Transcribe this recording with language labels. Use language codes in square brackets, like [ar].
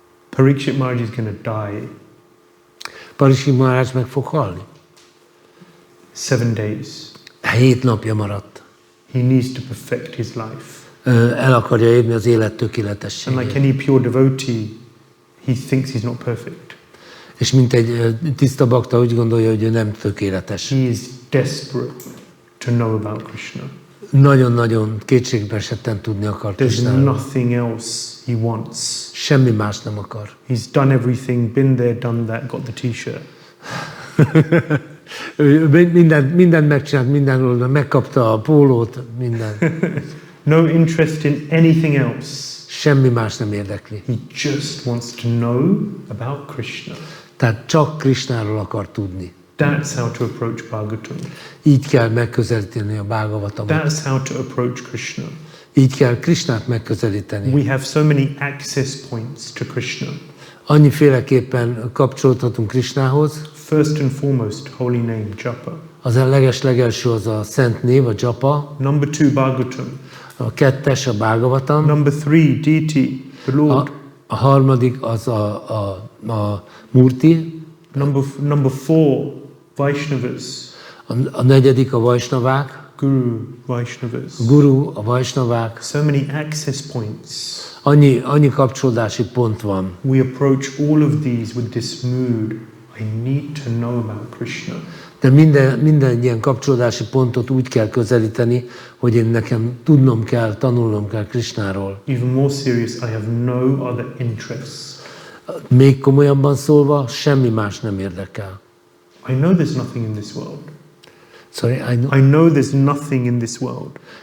[en] Parikshit Maharaj is going to die. [hu] Parikshit Maharaj meg fog halni. [en] 7 days. [hu] 7 napja maradt. [en] He needs to perfect his life. [hu] el akarja érni az élet [en] And [hu] tökéletességét. [en] like any pure devotee, he thinks he's not perfect. [hu] És mint egy tiszta bakta úgy gondolja, hogy ő nem tökéletes. [en] He is desperate to know about Krishna. [hu] Nagyon-nagyon kétségbe esetten tudni akar [en] There's [hu] Krisnáról. [en] nothing else he wants. [hu] Semmi más nem akar. [en] He's done everything, been there, done that, got the t-shirt. [hu] Ő mindent megcsinált, mindenhol megkapta a pólót, minden. [en] No interest in anything else. [hu] Semmi más nem érdekli. [en] He just wants to know about Krishna. [hu] Tehát csak Krisnáról akar tudni. [en] That's how to approach Bhagavatam. [hu] Így kell megközelíteni a Bhagavatamot. [en] That's how to approach Krishna. [hu] Így kell Krisnát megközelíteni. [en] We have so many access points to Krishna. [hu] Annyiféleképpen kapcsolódhatunk Krisnához. [en] First and foremost, holy name, japa. [hu] Az a legelső az a szent név, a japa. [en] Number 2, Bhagavatam. [hu] A kettes a Bhagavatam. [en] Number 3, deity, the Lord. [hu] A harmadik az a Murti. [en] Number 4, Vaishnavas. [hu] A negyedik a Vaisnavák. [en] Guru, Vaishnavas. [hu] Guru, a Vaisnavák. [en] So many access points. [hu] Annyi kapcsolódási pont van. [en] We approach all of these with this mood. I need to know about Krishna. [hu] De minden ilyen kapcsolódási pontot úgy kell közelíteni, hogy én nekem tudnom kell, tanulnom kell Krishnáról. [en] Even more serious, I have no other interests. [hu] Még komolyabban szólva, semmi más nem érdekel. [en] I know there's nothing in this world. Sorry, I know there's nothing in this world.